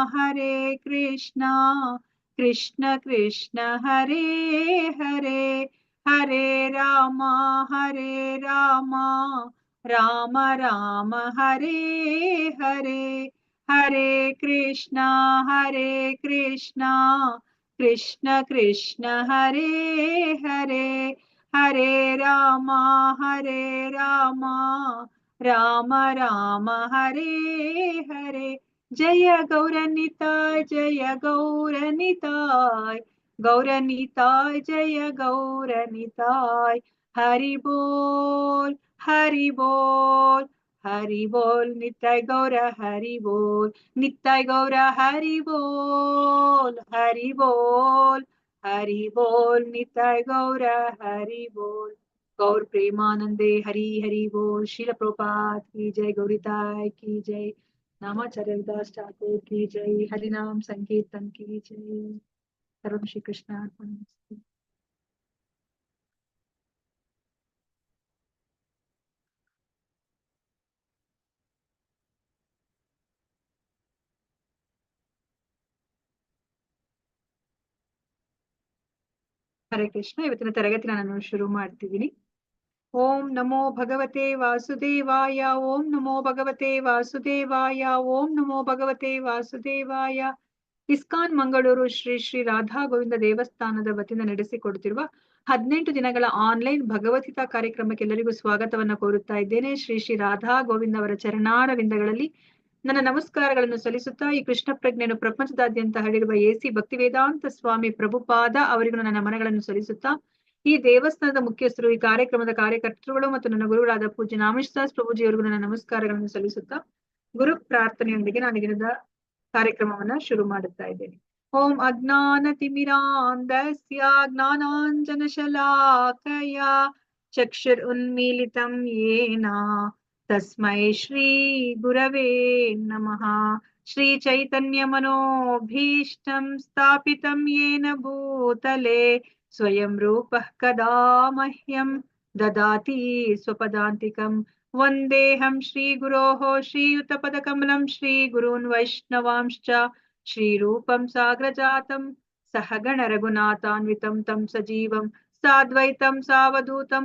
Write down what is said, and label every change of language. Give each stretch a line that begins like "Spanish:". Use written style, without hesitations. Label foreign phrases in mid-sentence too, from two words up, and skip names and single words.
Sanskrit: कृष्ण कृष्ण हरे हरे हरे रामा राम राम हरे हरे हरे कृष्णा कृष्ण कृष्ण हरे हरे हरे रामा राम राम हरे हरे
Bangla: জয় গৌরনিতাই জয় গৌরনিতাই গৌরনিতাই জয় গৌরনিতাই হরি বোল হরি বোল হরি বোল নিতাই গৌর হরি বোল নিতাই গৌর হরি বোল হরি বোল হরি বোল নিতাই গৌর হরি বোল গৌর প্রেমানন্দে হরি হরি বোল
Hindi: शील प्रभुपाद की जय गौरीताय की जय नामाचार्य दास ठाकुर की जय हरिनाम संकीर्तन की जय
Sanskrit: सर्वं श्री कृष्ण अर्पणमस्तु।
Kannada: ಹರೇ ಕೃಷ್ಣ ಇವತ್ತಿನ ತರಗತಿನ ನಾನು ಶುರು ಮಾಡ್ತಿದ್ದೀನಿ।
Sanskrit: ಓಂ ನಮೋ ಭಗವತೆ ವಾಸುದೇವಾಯ ಓಂ ನಮೋ ಭಗವತೆ ವಾಸುದೇವಾಯ ಓಂ ನಮೋ ಭಗವತೆ ವಾಸುದೇವಾಯ
Kannada: ಇಸ್ಕಾನ್ ಮಂಗಳೂರು ಶ್ರೀ ಶ್ರೀ ರಾಧಾ ಗೋವಿಂದ ದೇವಸ್ಥಾನದ ವತಿಯಿಂದ ನಡೆಸಿಕೊಡುತ್ತಿರುವ 18 ದಿನಗಳ ಆನ್ಲೈನ್ ಭಗವದ್ಗೀತಾ ಕಾರ್ಯಕ್ರಮಕ್ಕೆ ಎಲ್ಲರಿಗೂ ಸ್ವಾಗತವನ್ನ ಕೋರುತ್ತಾ ಇದ್ದೇನೆ। ಶ್ರೀ ಶ್ರೀ ರಾಧಾ ಗೋವಿಂದ ಅವರ ಚರಣಾರವಿಂದಗಳಲ್ಲಿ ನನ್ನ ನಮಸ್ಕಾರಗಳನ್ನು ಸಲ್ಲಿಸುತ್ತಾ ಈ ಕೃಷ್ಣ ಪ್ರಜ್ಞೆಯನ್ನು ಪ್ರಪಂಚದಾದ್ಯಂತ ಹರಡಿರುವ ಎಸಿ ಭಕ್ತಿ ವೇದಾಂತ ಸ್ವಾಮಿ ಪ್ರಭುಪಾದ ಅವರಿಗೂ ನನ್ನ ನಮನಗಳನ್ನು ಸಲ್ಲಿಸುತ್ತಾ ಈ ದೇವಸ್ಥಾನದ ಮುಖ್ಯಸ್ಥರು, ಈ ಕಾರ್ಯಕ್ರಮದ ಕಾರ್ಯಕರ್ತರುಗಳು ಮತ್ತು ನನ್ನ ಗುರುಗಳಾದ ಪೂಜ್ಯ ನಾಮೇಶದಾಸ್ ಪ್ರಭುಜಿಯವರಿಗೂ ನನ್ನ ನಮಸ್ಕಾರಗಳನ್ನು ಸಲ್ಲಿಸುತ್ತಾ ಗುರು ಪ್ರಾರ್ಥನೆಯೊಂದಿಗೆ ನಾನು ದಿನದ ಕಾರ್ಯಕ್ರಮವನ್ನ ಶುರು ಮಾಡುತ್ತಾ ಇದ್ದೇನೆ।
Sanskrit: ಓಂ ಅಜ್ಞಾನ ತಿಮಿರಾಂಧಸ್ಯ ಜ್ಞಾನಾಂಜನ ಶಲಾಕಯ ಚಕ್ಷುರ್ ಉನ್ಮೀಲಿತಂ ಯೇನ ತಸ್ಮೈ ಶ್ರೀ ಗುರವೇ ನಮಃ। ಶ್ರೀ ಚೈತನ್ಯ ಮನೋಭೀಷ್ಟಂ ಸ್ಥಾಪಿತಂ ಯೇನ ಭೂತಲೆ ಸ್ವಯಂ ರೂಪಃ ಕದಾ ಮಹ್ಯಂ ದದಾತಿ ಸ್ವಪದಾಂತಿಕಂ ವಂದೇಹಂ ಶ್ರೀ ಗುರೋಃ ಶ್ರೀಯುತಪದಕಮಲಂ ಶ್ರೀ ಗುರೂನ್ ವೈಷ್ಣವಾಂಶ್ಚ ಶ್ರೀರೂಪಂ ಸಾಗ್ರಜಾತಂ ಸಹಗಣ ರಘುನಾಥಾನ್ವಿತಂ ತಂ ಸಜೀವಂ ಸಾದ್ವೈತಂ ಸಾವಧೂತಂ